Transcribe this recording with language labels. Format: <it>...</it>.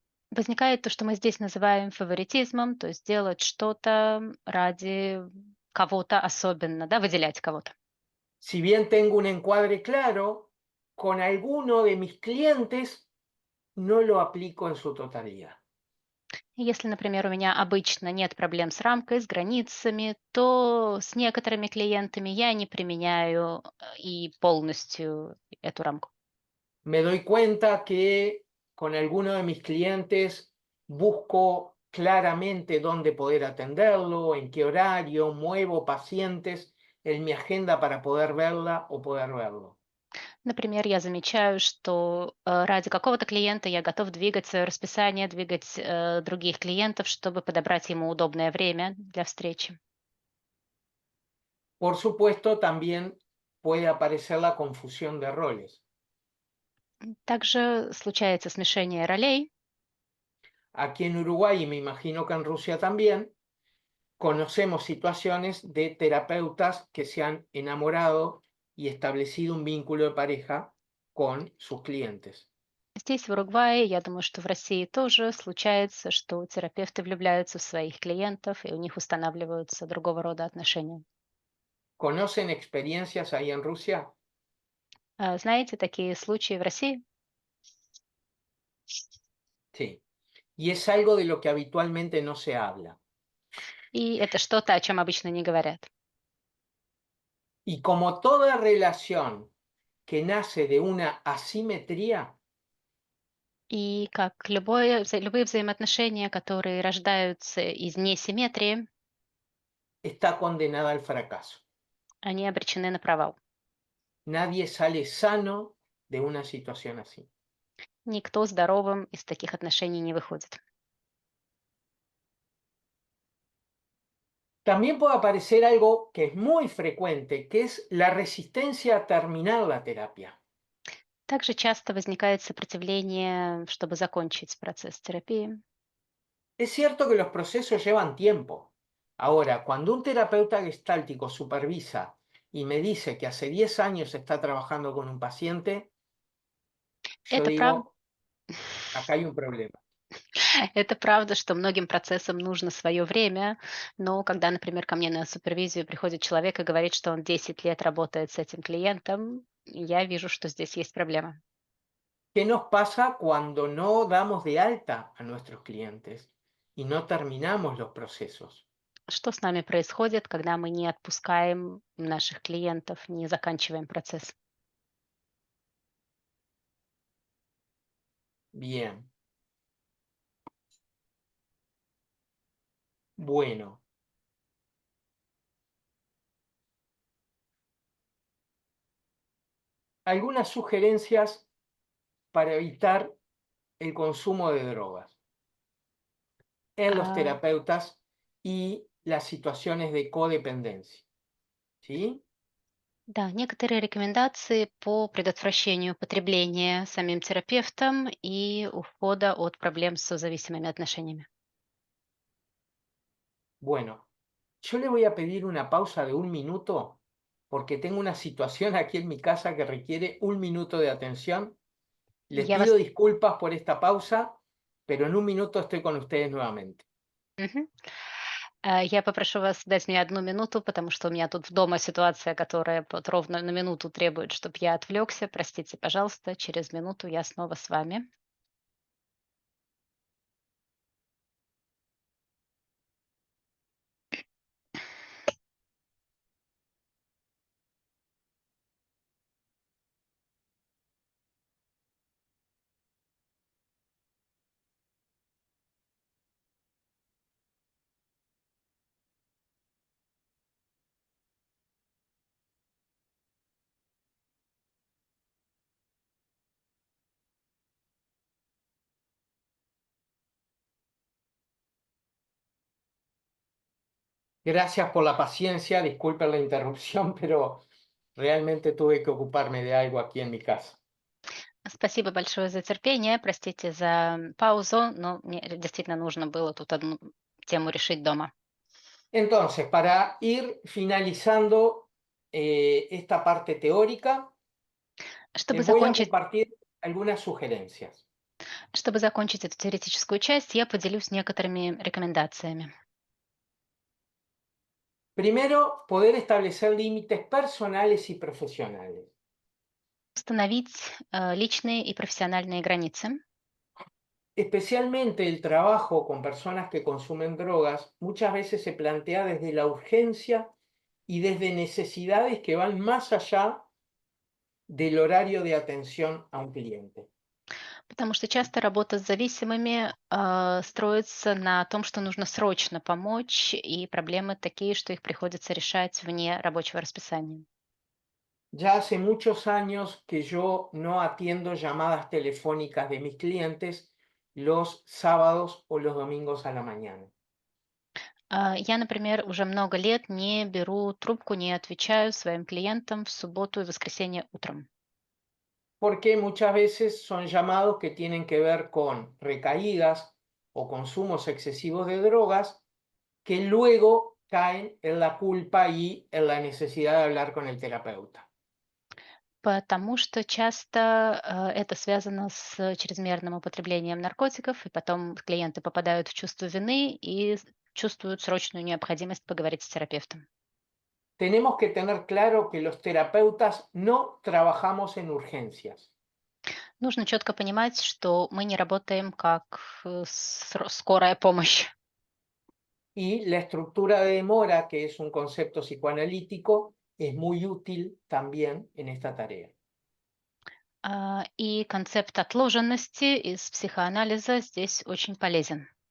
<ru>Возникает то, что мы здесь называем фаворитизмом, то есть делать что-то ради кого-то особенно, да, выделять кого-то.</ru> <es>si bien tengo un encuadre claro, con alguno de mis clientes no lo aplico en su totalidad.</es> <ru>Если, например, у меня обычно нет проблем с рамкой, с границами, то с некоторыми клиентами я не применяю и полностью эту рамку.</ru> <es>Me doy cuenta que con alguno de mis clientes busco claramente dónde poder atenderlo, en qué horario, muevo pacientes en mi agenda para poder verla o poder verlo.</es> <ru>Например, я замечаю, что ради какого-то клиента я готов двигать свое расписание, двигать других клиентов, чтобы подобрать ему удобное время для встречи.</ru> <es>Por supuesto, también puede aparecer la confusión de roles.</es> <ru>Также случается смешение ролей.</ru> <es>Aquí en Uruguay, y me imagino que en Rusia también, conocemos situaciones de terapeutas que se han enamorado y establecido un vínculo de pareja con sus clientes.</es> <ru>Здесь, в Уругвае, я думаю, что в России тоже случается, что терапевты влюбляются в своих клиентов, и у них устанавливаются другого рода отношения.</ru> <es>¿Conocen experiencias ahí en Rusia?</es> <ru>Знаете такие случаи в России?</ru> <es>Sí. Y es algo de lo que habitualmente no se habla.</es> <ru>И это что-то, о чем обычно не говорят.</ru> <es>Y como toda relación que nace de una asimetría,</es> <ru>И как любые взаимоотношения, которые рождаются из несимметрии,</ru> <es>está condenada al fracaso.</es> <ru>они обречены на провал.</ru> <es>Nadie sale sano de una situación así.</es> <ru>Никто здоровым из таких отношений не выходит.</ru> <es>También puede aparecer algo que es muy frecuente, que es la resistencia a terminar la terapia.</es> <ru>Также часто возникает сопротивление, чтобы закончить процесс терапии.</ru> <es>Es cierto que los procesos llevan tiempo. Ahora, cuando un terapeuta gestáltico supervisa y me dice que hace 10 años está trabajando con un paciente, yo</es> <ru>Это правда.</ru> <es>digo, acá hay un problema.</es> <ru>Это правда, что многим процессам нужно свое время, но когда, например, ко мне на супервизию приходит человек и говорит, что он 10 лет работает с этим клиентом, я вижу, что здесь есть проблема.</ru> <es>¿Qué nos pasa cuando no damos de alta a nuestros clientes y no terminamos los procesos?</es> <ru>Что с нами происходит, когда мы не отпускаем наших клиентов, не заканчиваем процесс?</ru> <es>Bien. Bueno. Algunas sugerencias para evitar el consumo de drogas en los terapeutas y las situaciones de codependencia. ¿Sí?</es> <ru>Да, некоторые рекомендации по предотвращению потребления самим терапевтом и ухода от проблем с созависимыми отношениями.</ru> <es>Bueno, yo le voy a pedir una pausa de 1 minuto porque tengo una situación aquí en mi casa que requiere 1 minuto de atención. Les</es> <ru>Я</ru> <es>pido</es> <ru>вас</ru> <es>disculpas por esta pausa, pero en 1 minuto estoy con ustedes nuevamente. Мгм.</es> <ru>Я попрошу вас дать мне 1 минуту, потому что у меня тут дома ситуация, которая вот ровно на минуту требует, чтобы я отвлекся. Простите, пожалуйста, через минуту я снова с вами.</ru> <es>Gracias por la paciencia, disculpen la interrupción, pero realmente tuve que ocuparme de algo aquí en mi casa.</es> <ru>Спасибо большое за терпение, простите за паузу, но мне действительно нужно было тут одну тему решить дома.</ru> <es>Entonces, para ir finalizando esta parte teórica,</es> <ru>Чтобы</ru> <es>les voy a</es> <ru>закончить,</ru> <es>compartir algunas sugerencias.</es> <ru>чтобы закончить эту теоретическую часть, я поделюсь некоторыми рекомендациями.</ru> <es>Primero, poder establecer límites personales y profesionales.</es> <ru>Установить личные и профессиональные границы.</ru> <es>Especialmente el trabajo con personas que consumen drogas muchas veces se plantea desde la urgencia y desde necesidades que van más allá del horario de atención a un cliente.</es> <ru>Потому что часто работа с зависимыми строится на том, что нужно срочно помочь, и проблемы такие, что их приходится решать вне рабочего расписания.</ru> <es>Ya hace muchos años que yo no atiendo llamadas telefónicas de mis clientes los sábados o los domingos a la mañana.</es> <ru>Я, например, уже много лет не беру трубку, не отвечаю своим клиентам в субботу и воскресенье утром.</ru> <es>Porque muchas veces son llamados que tienen que ver con recaídas o consumos excesivos de drogas que luego caen en la culpa y en la necesidad de hablar con el terapeuta.</es> <ru>Потому что часто это связано с чрезмерным употреблением наркотиков, и потом клиенты попадают в чувство вины и чувствуют срочную необходимость поговорить с терапевтом.</ru> <es>Tenemos que tener claro que los terapeutas no trabajamos en urgencias.</es> <ru>Нужно четко понимать, что мы не работаем как скорая помощь.</ru> <es>Y la estructura de demora, que es un concepto psicoanalítico, es muy útil también en esta tarea.</es> <ru>И концепт отложенности из психоанализа здесь очень полезен.</ru>